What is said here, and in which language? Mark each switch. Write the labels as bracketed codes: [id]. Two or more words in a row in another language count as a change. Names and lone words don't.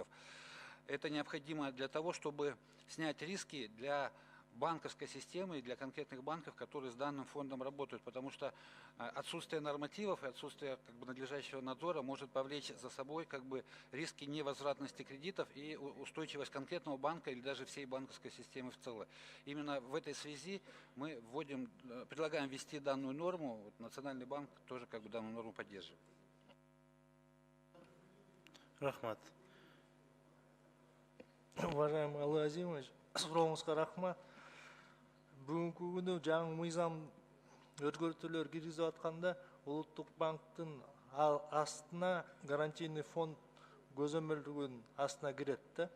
[ru] Это необходимо для того, чтобы снять риски для банковской системы и для конкретных банков, которые с данным фондом работают, потому что отсутствие нормативов и отсутствие надлежащего надзора может повлечь за собой риски невозвратности кредитов и устойчивость конкретного банка или даже всей банковской системы в целом. Именно в этой связи мы предлагаем ввести данную норму. Национальный банк тоже данную норму поддерживает. [ky] Рахмат. Уважаемый Алла Азимович, сурооңузга рахмат. Бүгүнкү күнү жаңы мыйзам өзгөртүүлөр киргизип атканда улуттук банктын астына [ru] гарантийный фонд [ky] көзөмөлдүгүн астына кирет да.